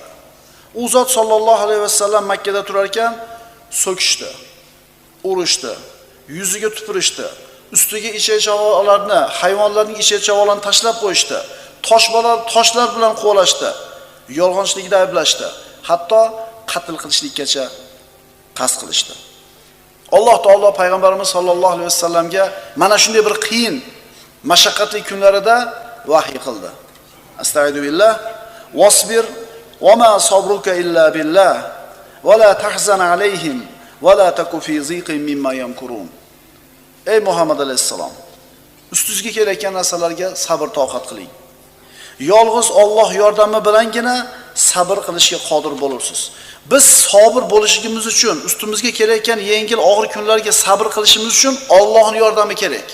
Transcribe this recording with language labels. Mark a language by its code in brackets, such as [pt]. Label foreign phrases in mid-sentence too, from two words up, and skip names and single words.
[uz] U zot [ar] صلى الله عليه وسلم [uz] Makka da turar ekan, so'kishdi, urishdi, yuziga tupurishdi, ustiga ichak-chavolarni, hayvonlarning ichak-chavolarini tashlab qo'yishdi, toshlar bilan qo'lashdi, yolg'onchilikda ayblashdi, hatto qatl qilishlikkacha qasd qilishdi. Alloh taolo payg'ambarimiz [ar] صلى الله عليه وسلم [uz] mana shunday bir qiyin, mashaqqatli kunlarida vahiy qildi. [ar] أستغفر الله، واصبر وما صبرك إلا بالله ولا تحزن عليهم ولا تك في ضيق مما يمكرون. [uz] Ey Muhammad alayhisalom, ustingizga kelayotgan narsalarga sabr toqat qiling. Yolg'iz Alloh yordami bilangina sabr qilishga qodir bo'lursiz. Biz sabr bo'lishimiz uchun, ustimizga kelayotgan yengil og'ir kunlarga sabr qilishimiz uchun Allohning yordami kerak.